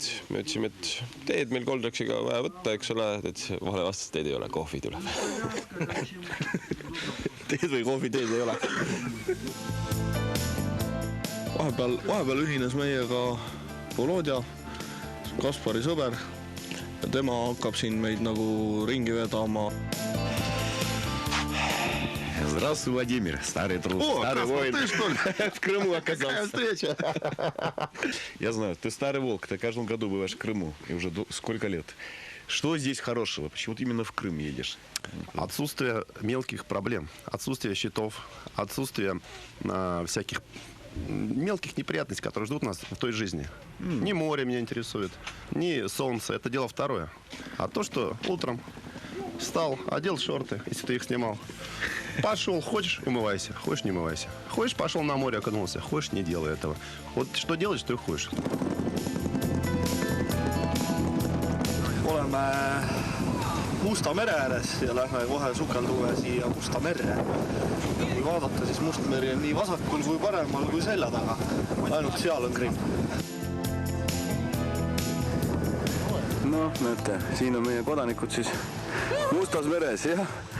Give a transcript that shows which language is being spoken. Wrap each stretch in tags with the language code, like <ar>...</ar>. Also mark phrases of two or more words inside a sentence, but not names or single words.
<et>Me ütlesime, et teed meil Koldraksiga vaja võtta, eks ole, et vahele vastas, teed ei ole, kohvi tuleb. Teed või kohvi, teed ei ole. Vahepeal ühines meiega Volodja, Kaspari sõber, ja tema hakkab siin meid nagu ringi vedama.</et> <ru>Здравствуй, Владимир, старый друг, старый воин. Ты что ли? В Крыму оказался. Встреча. Я знаю, ты старый волк, ты в каждом году бываешь в Крыму, и уже сколько лет. Что здесь хорошего? Почему ты именно в Крым едешь? Отсутствие мелких проблем, отсутствие счетов, отсутствие всяких мелких неприятностей, которые ждут нас в той жизни. Ни море меня интересует, ни солнце, это дело второе. А то, что утром встал, одел шорты, если ты их снимал, пошел, хочешь, умывайся, хочешь, не умывайся. Хочешь, пошел на море, окунулся, хочешь, не делай этого. Вот что делаешь, что и хочешь.</ru> <et>Oleme Musta mere ääres ja lähme kohe sukeldume siia Musta merre. Kui vaadata, siis Must meri on nii vasakul kui paremal kui selja taga. Ainult seal on Krimm. No, näete, siin on meie kodanikud siis Mustas meres, jah.</et>